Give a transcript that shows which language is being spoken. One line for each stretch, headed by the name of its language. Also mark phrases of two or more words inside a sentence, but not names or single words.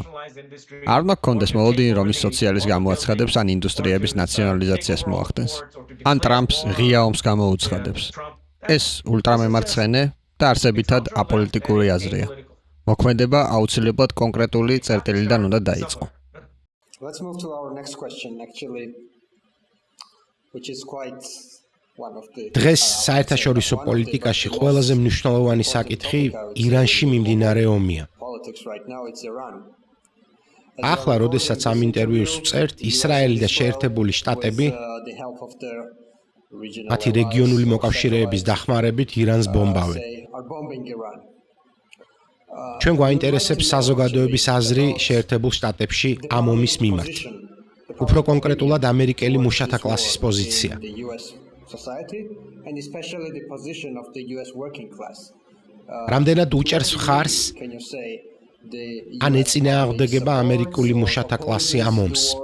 Georgian: არ უნდა გქონდეს მოლოდინი, რომ ის სოციალიზმს გამოაცხადებს ან ინდუსტრიების ნაციონალიზაციას მოახდენს. ან ტრამპს ღია ომს გამოუცხადებს. ეს ულტრამემარცხენე და არსებითად აპოლიტიკური აზრია. მოქმედება აუცილებლად კონკრეტული წერტილიდან უნდა დაიწყო.
English: Let's move to our next question actually, which is quite one of the
Georgian: დღეს საერთაშორისო პოლიტიკაში ყველაზე მნიშვნელოვანი საკითხი ირანში მიმდინარე ომია.
English: politics right now, it's Iran.
Georgian: ახლა, როდესაც ამ ინტერვიუს ვწერთ, ისრაელი და შეერთებული შტატები
English: The help of the regional
Georgian: მათი რეგიონული მოკავშირეების დახმარებით ირანს ბომბავენ.
English: are bombing Iran.
Georgian: ჩვენ გვაინტერესებს საზოგადოების აზრი შეერთებულ შტატებში ამ ომის მიმართ. უფრო კონკრეტულად ამერიკელი მუშათა კლასის პოზიცია. რამდენად უჭერს მხარს ან ეწინააღმდეგება ამერიკული მუშათა კლასი ამ ომს?